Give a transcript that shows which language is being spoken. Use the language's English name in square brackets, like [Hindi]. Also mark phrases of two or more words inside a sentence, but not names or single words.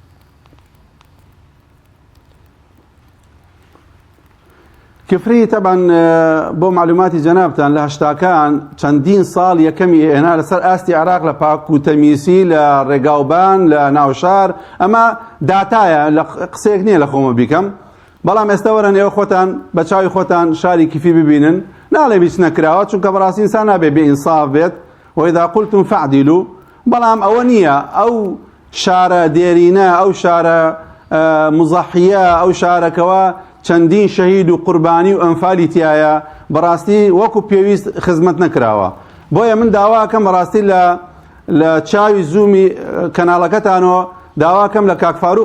[Central Kurdish] کفری تەبەن بۆ معلوماتی جەنابتان لە هەشتاکان چەندین ساڵ یەکەمی هێنا لەسەر ئاستی عێراق لە پاک و تەمیسی لە ڕێگاوبان لە ناوشار ئەمە داتایە لە قسەیەک نییە لە خۆمە بیکەم بەڵام ئێستا وەرن ئێوە خۆتان بە چاوی خۆتان شاری کفی ببینن ناڵێ هیچ نەکراوە چونکە بەڕاستی ئینسان نابێ بێئینساف بێت [Arabic] وإذا قلتم فاعدلوا [Central Kurdish] بەڵام ئەوە نییە ئەو شارە دێرینە ئەو شارە مزەحیە ئەو شارەکەوە چەندین شەهید و قوربانی و ئەنفالی تایە بەڕاستی وەکو پێویست خزمەت نەکراوە بۆیە من داواکەم بەڕاستی لە چاوی زوومی کەناڵەکەتانەوە داواکەم لە کاک فاروق